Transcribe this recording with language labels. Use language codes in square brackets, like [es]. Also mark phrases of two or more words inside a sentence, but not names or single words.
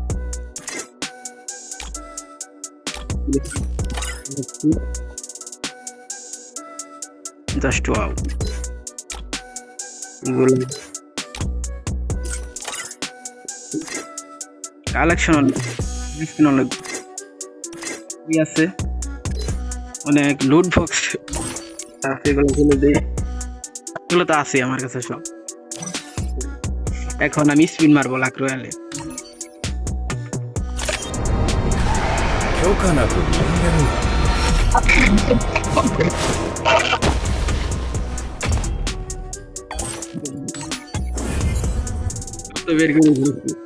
[bn] জাস্ট ওয়াও, কালেকশন অনেক আছে, অনেক লুট বক্স আছে, এগুলো তো আছে আমার কাছে সব। এখন আমি স্পিন মারবো লাক রয়্যালে। [ja] 許可なく人間は [bn] তো বের করে দিয়েছি।